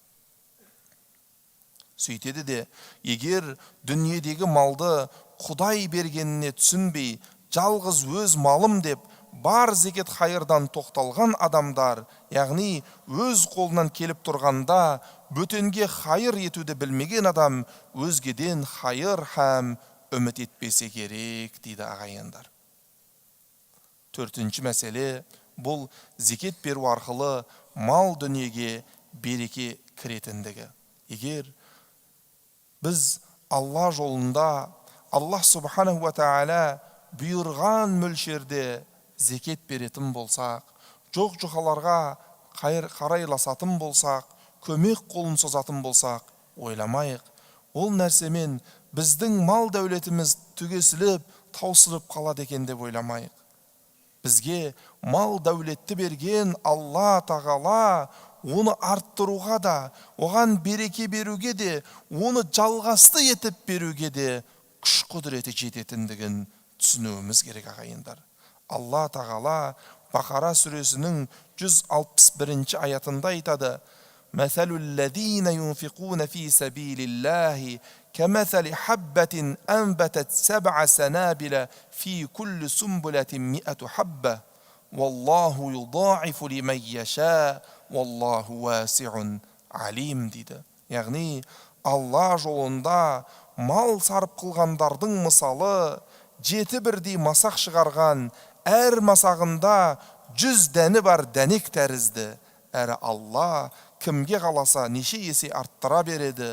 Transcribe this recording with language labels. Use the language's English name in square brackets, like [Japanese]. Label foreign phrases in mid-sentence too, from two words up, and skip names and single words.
[Kazakh] Сөйтеді де, егер дүниедегі малды Құдай бергеніне түсінбей, жалғыз өз малым деп бар зекет хайырдан тоқталған адамдар, яғни өз қолынан келіп тұрғанда бөтенге хайыр етуді білмеген адам өзгеден хайыр һәм үміт етпесе керек дейді ағайындар. Төртінші мәселе, бұл зекет беру арқылы мал дүниеге береке кіретіндігі. Егер біз Алла жолында, [Arabic] الله سبحانه وتعالى [Kazakh] бұйырған мөлшерде зекет беретін болсақ, жоқ-жұқаларға қарайласатын болсақ, көмек қолын созатын болсақ, ойламайық, ол нәрсемен біздің мал дәулетіміз түгесіліп, таусылып қалады екен деп ойламайық. Бізге мал дәулетті берген Алла тағала оны арттыруға да, оған береке беруге де, оны жалғасты етіп беруге де күш құдіреті жететіндігін түсінуіміз керек ағайындар. Алла тағала Бақара сүресінің 161 аятында айтады: [Arabic] "مثل الذين ينفقون في سبيل الله كمثل حبة أنبتت سبع سنابل في كل سنبلة مائة حبة والله يضاعف لمن يشاء والله واسع عليم" дейді. [Kazakh] Яғни Алла жолында мал сарып қылғандардың мысалы 7 бірдей масақ шығарған, әр масағында 100 дәні бар дәнек тәрізді. Әрі Алла кімге қаласа неше есе арттыра береді.